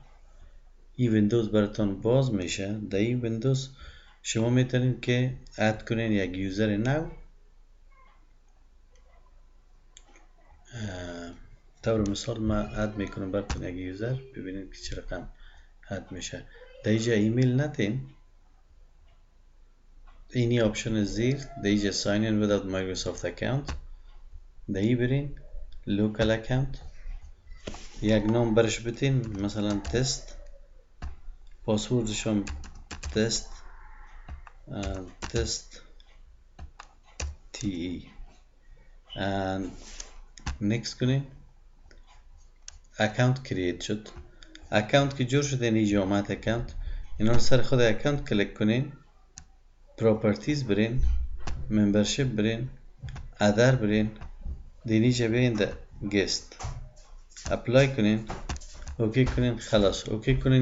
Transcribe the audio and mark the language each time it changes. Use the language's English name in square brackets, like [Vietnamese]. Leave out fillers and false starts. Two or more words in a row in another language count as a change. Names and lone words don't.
[Persian] این ویندوز براتون باز میشه. در این ویندوز شما میتونید که اد کنین یک [English] user new. [Persian] طور مثال ما اد میکنم براتون یک یوزر، ببینید که چه رقم اد میشه. در اینجا ایمیل ندین، اینی آپشن زیر در اینجا [English] sign in without Microsoft account، [Persian] در این برین [English] local account، [Persian] یک نام برش بتین، مثلا تست، پاسوردش هم تست TE and next کنین. [English] account create [Persian] شد. اکانت که جور شد اینجا آمد اکانت. اینا سر خود اکانت کلیک کنین، پراپرتیز برین، ممبرشپ برین، ادر برین، دینیجا برین ده گست اپلای کنین، اوکی کنین، خلاص اوکی کنین.